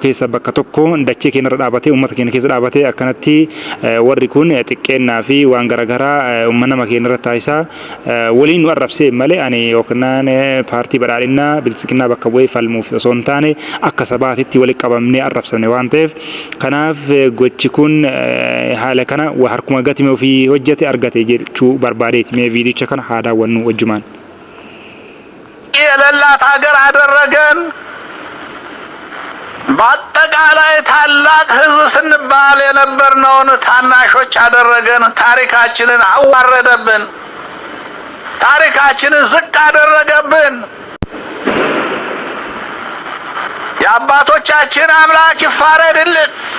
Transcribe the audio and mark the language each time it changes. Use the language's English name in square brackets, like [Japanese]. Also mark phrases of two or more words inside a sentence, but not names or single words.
[Oromo] keessa bakka tokko dachee keenya irra dhaabatee uummata keenya keessa dhaabatee akkanatti warri kun xiqqeennaa fi waan garaagaraa uummata nama keenya irra taasisaa waliin nu arrabsee malee ani yookaan paartii badhaadhinaa bilisikinaa bakka bu'ee falmuuf osoo hin taane akka sabaatitti walitti qabamnee arrabsamne waan ta'eef kanaaf gochi kun haala kana harkuma gatime ofii hojjete argate jechuu barbaadeeti mee viidiyocha kana haa daawwannu wajjumaan [Amharic] የሌላት ሀገር አደረገን በአጠቃላይ ታላቅ ህዝብ ስንባል የነበርነውን ታናሾች አደረገን ታሪካችንን አዋረደብን ታሪካችንን ዝቅ አደረገብን የአባቶቻችን አምላክ ይፋረድልን